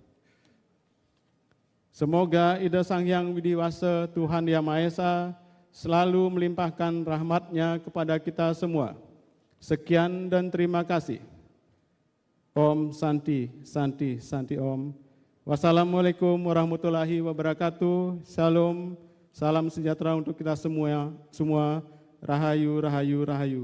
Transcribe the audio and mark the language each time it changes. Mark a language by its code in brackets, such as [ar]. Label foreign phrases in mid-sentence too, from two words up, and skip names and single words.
[id] Semoga ida Sang Hyang Widiwasa Tuhan Yang Maha Esa selalu melimpahkan rahmat-Nya kepada kita semua. Sekian dan terima kasih. [sa] ॐ शान्तिः शान्तिः शान्तिः ॐ. [ar] والسلام عليكم ورحمة الله وبركاته. [id] Shalom, salam sejahtera untuk kita semua. [ban] Rahayu, rahayu, rahayu.